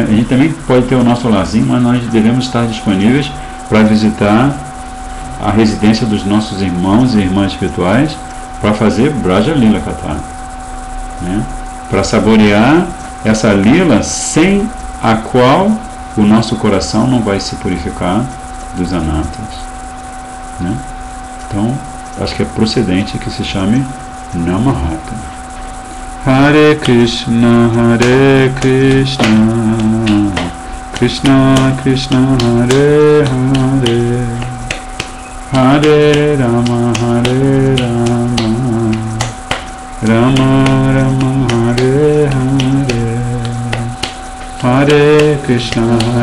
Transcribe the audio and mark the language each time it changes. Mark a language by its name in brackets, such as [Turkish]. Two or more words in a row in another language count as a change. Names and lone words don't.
[Portuguese] A gente também pode ter o nosso larzinho, mas nós devemos estar disponíveis para visitar a residência dos nossos irmãos e irmãs espirituais, para fazer [Sanskrit] ब्रज लीला कथा, [Portuguese] né? Para saborear essa lila sem a qual o nosso coração não vai se purificar dos anatas, né? Então, acho que é procedente que se chame Namahata. Hare Krishna, Krishna Krishna, Hare Hare, Hare Rama, Rama Rama, Hare Hare, Hare Krishna,